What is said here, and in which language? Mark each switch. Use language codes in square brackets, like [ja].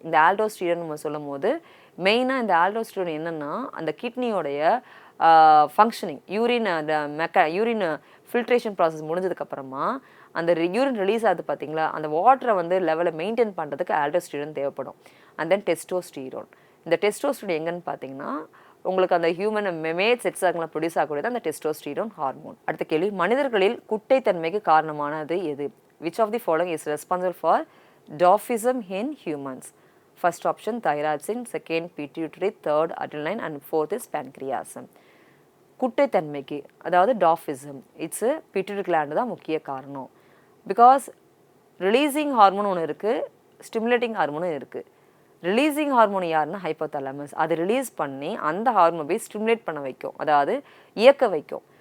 [ta] இந்த ஆல்டோஸ்டீரோன் நம்ம சொல்லும் போது மெயினாக இந்த ஆல்டோஸ்டீரோன் என்னென்னா அந்த கிட்னியோடைய ஃபங்க்ஷனிங் யூரின் ஃபில்ட்ரேஷன் ப்ராசஸ் முடிஞ்சதுக்கப்புறமா அந்த யூரின் ரிலீஸ் ஆகுது பார்த்தீங்களா, அந்த வாட்டரை வந்து லெவலை மெயின்டைன் பண்ணுறதுக்கு ஆல்டோஸ்டீரோன் தேவைப்படும். And then testosterone. இந்த டெஸ்டோஸ்டீரோன் எங்கன்னு பார்த்தீங்கன்னா உங்களுக்கு அந்த ஹியூமன் மேட் செக்ஸ் ஆர்கன்ல ப்ரொடியூஸ் ஆகக்கூடியது அந்த டெஸ்டோஸ்டீரோன் ஹார்மோன். அடுத்த கேள்வி, மனிதர்களில் குட்டைத்தன்மைக்கு காரணமானது எது? [en] Which of the following is responsible for dwarfism in humans? First option thyroid, second pituitary, third adrenaline and fourth is pancreas. [ta] குட்டைத்தன்மைக்கு அதாவது டாஃபிசம் இட்ஸ் பிட்யூட்டரி கிளாண்ட் தான் முக்கிய காரணம். பிகாஸ் ரிலீசிங் ஹார்மோன் ஒன்று இருக்குது, ஸ்டிமுலேட்டிங் ஹார்மோனும் இருக்குது. ரிலீசிங் ஹார்மோன் யாருன்னா ஹைப்போதாலமஸ். அது release பண்ணி அந்த ஹார்மோன் போய் ஸ்டிமுலேட் பண்ண வைக்கும், அதாவது இயக்க வைக்கும்.